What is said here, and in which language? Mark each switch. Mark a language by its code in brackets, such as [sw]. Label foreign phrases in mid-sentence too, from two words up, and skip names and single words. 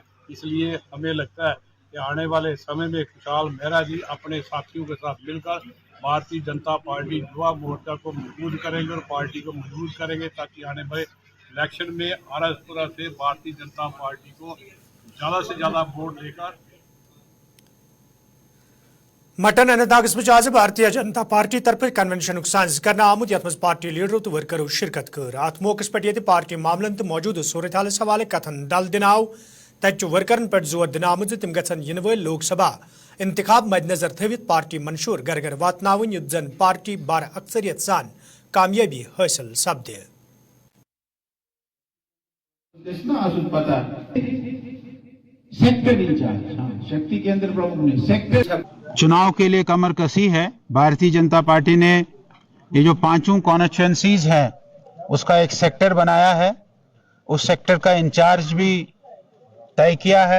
[hi] इसलिए हमें लगता है कि आने वाले समय में खुशहाल मेहरा जी अपने साथियों के साथ मिलकर भारतीय जनता पार्टी युवा मोर्चा को मजबूत करेंगे और पार्टी को मजबूत करेंगे, ताकि आने वाले इलेक्शन में आरएसपुरा से भारतीय जनता पार्टी को ज़्यादा से ज़्यादा वोट देकर। [ks] मटन अनंतनाग में आज भारतीय जनता पार्टी तरफ कन्वेंशन सांज करना आमुत, यथ पार्टी लीडरों तो वर्करों शिरकत कर। अत मौके पे ये पार्टी मामलन तो मौजूद सूरत हाल हवाले कथन दल दिन आव, तत वर्करन पे जोर दिन आमुत तिम गन इन वल लोकसभा इंतखाब मद्देनजर थवित पार्टी मंशूर घर घर वातनावन, युत जन पार्टी बार अक्सरियत सान कामयाबी हासिल सपदे। [en] sector incharge, [hi] शक्ति केंद्र प्रमुख ने सेक्टर चुनाव के लिए कमर कसी है। भारतीय जनता पार्टी ने ये जो 5 कॉन्स्टिट्यूएंसीज है उसका एक सेक्टर बनाया है, उस सेक्टर का इंचार्ज भी तय किया है।